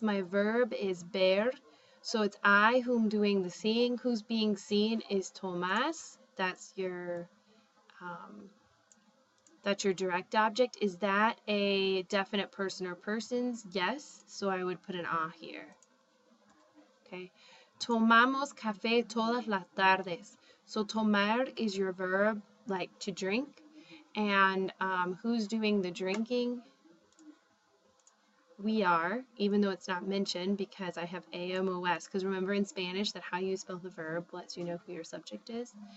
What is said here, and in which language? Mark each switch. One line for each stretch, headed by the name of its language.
English: My verb is ver. So it's I whom doing the seeing. Who's being seen is Tomás. That's your direct object. Is that a definite person or persons? Yes. So I would put an a here. Okay.
Spanish: Tomamos café todas las tardes.
English: So tomar is your verb, like to drink. And who's doing the drinking? We are, even though it's not mentioned because I have AMOS. Because remember in Spanish that how you spell the verb lets you know who your subject is.